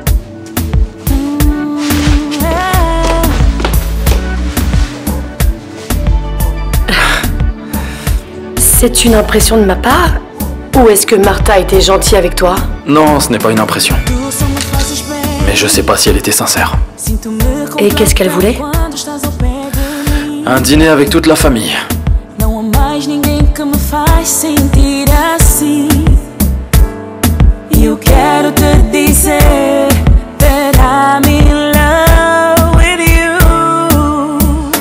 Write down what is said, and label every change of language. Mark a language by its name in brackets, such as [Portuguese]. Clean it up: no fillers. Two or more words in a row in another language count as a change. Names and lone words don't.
[French] C'est une impression de ma part? Ou est-ce que Martha était gentille avec toi? Non, ce n'est pas une impression. Mais je sais pas si elle était sincère. Et qu'est-ce qu'elle voulait? Un dîner avec toute la famille. [Portuguese] Eu quero te dizer [English] that I'm in love with you.